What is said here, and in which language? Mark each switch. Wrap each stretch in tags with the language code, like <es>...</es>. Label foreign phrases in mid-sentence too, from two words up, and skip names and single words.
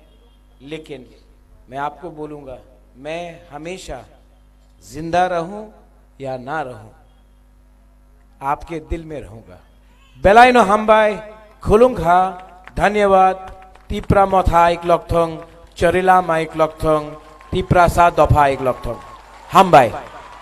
<hi>लेकिन मैं आपको बोलूंगा, मैं हमेशा जिंदा रहूं या ना रहूं, आपके दिल में रहूंगा।</hi> <trp>बेलाइनो हमबाई खुलुंगा, धन्यवाद। तिपरा मथा आइक लॉकथोंग, चोरेलाम आइक लॉकथोंग, तिपरा सा दफा आइक लॉकथोंग, हमबाई।</trp>